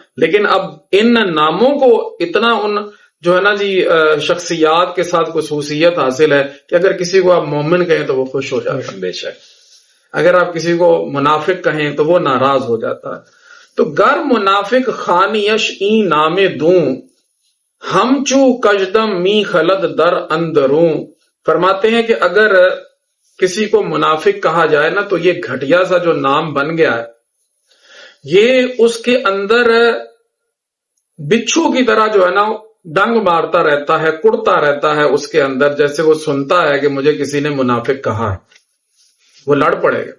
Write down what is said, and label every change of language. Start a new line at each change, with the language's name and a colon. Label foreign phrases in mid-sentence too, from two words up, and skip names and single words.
Urdu: لیکن اب ان ناموں کو اتنا ان جو ہے نا جی شخصیات کے ساتھ خصوصیت حاصل ہے کہ اگر کسی کو آپ مومن کہیں تو وہ خوش ہو جاتا ہے، بے شک اگر آپ کسی کو منافق کہیں تو وہ ناراض ہو جاتا ہے۔
Persian: تو گر منافق خانیش این نام دوں، ہم چو کجدم می خلد در اندروں۔
Urdu: فرماتے ہیں کہ اگر کسی کو منافق کہا جائے نا تو یہ گھٹیا سا جو نام بن گیا ہے، یہ اس کے اندر بچھو کی طرح جو ہے نا ڈنگ مارتا رہتا ہے، کڑتا رہتا ہے اس کے اندر، جیسے وہ سنتا ہے کہ مجھے کسی نے منافق کہا ہے، وہ لڑ پڑے گا۔